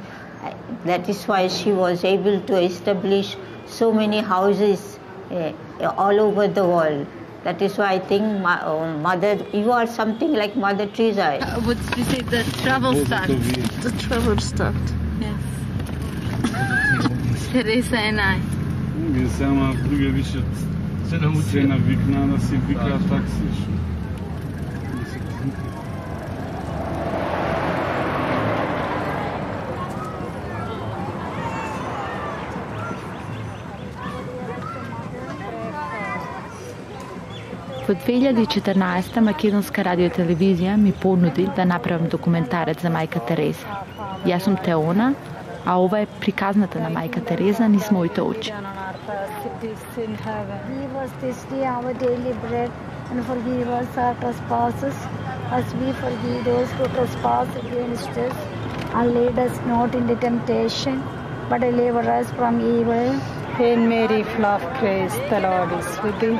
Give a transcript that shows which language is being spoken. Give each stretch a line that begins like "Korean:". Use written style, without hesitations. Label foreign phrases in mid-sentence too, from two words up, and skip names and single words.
English: That is why she was able to establish so many houses all over the world. That is why I think mother, you are something like Mother Teresa. Would you say the travel start? The travel start. Yes. Teresa and I.
Macedonian: Сама други више се навикна да си викаат такси. Во 2014 Македонска радиотелевизија ми понуди да направам документарец за мајка Тереза. Јас сум Теона, а ова е приказната на мајка Тереза низ моите очи.
English: Give us this day our daily bread, and forgive us our trespasses, as we forgive those who trespass against us. And lead us not into temptation, but deliver us from evil. Hail Mary, full of grace, the Lord is with thee.